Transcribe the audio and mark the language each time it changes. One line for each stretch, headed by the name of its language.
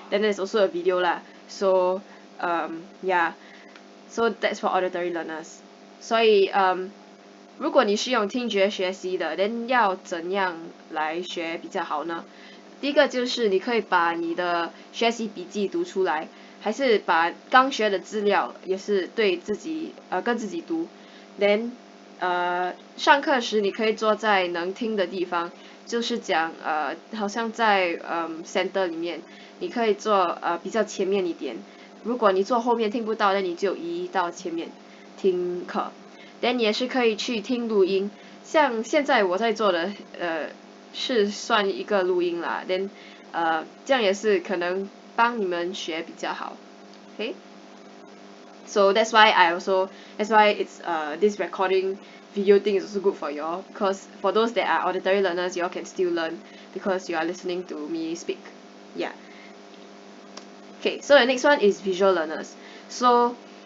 English: Then there's also a video lah. So yeah, so that's for auditory learners.
Chinese: 所以如果你是用听觉学习的 then 要怎样来学比较好呢？第一个就是你可以把你的学习笔记读出来，还是把刚学的资料也是对自己跟自己读。 then 上课时你可以坐在能听的地方，就是讲好像在center 里面，你可以坐比较前面一点。如果你坐后面听不到，那你就移到前面听课。
English: then
Chinese: 你也是可以去听录音，像现在我在做的是算一个录音啦 then 这样也是可能帮你们学比较好
English: okay so that's why it's this recording video thing is also good for y'all because for those that are auditory learners y'all can still learn because you are listening to me speak yeah okay so the next one is visual learners so